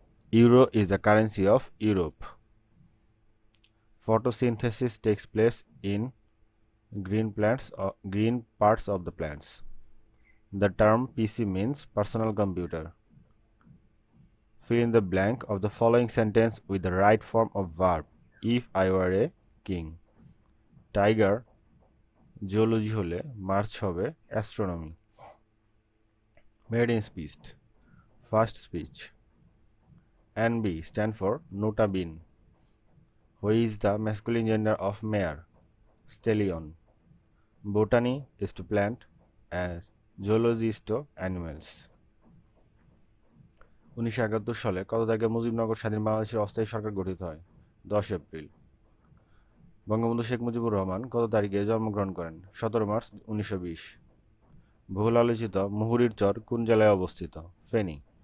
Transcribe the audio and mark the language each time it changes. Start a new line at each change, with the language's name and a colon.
English: Euro is the currency of Europe. Photosynthesis takes place in green parts of the plants. The term PC means personal computer. Fill in the blank of the following sentence with the right form of verb. If I were a king. Tiger zoology হলে মার্চ হবে astronomy. Maiden speech. First speech. NB stand for nota bene. Who is the masculine gender of mare? Stallion. Botany is to plant and zoology is to animals.
Bangla: 1971 সালে কত তারিখে মুজিবনগর স্বাধীন বাংলাদেশের অস্থায়ী সরকার গঠিত হয়? 10 এপ্রিল। বঙ্গবন্ধু শেখ মুজিবুর রহমান কত তারিখে জন্মগ্রহণ করেন? 17 মার্চ 1920। বহুল আলোচিত মুহুরীর চর কোন জেলায় অবস্থিত? ফেনী।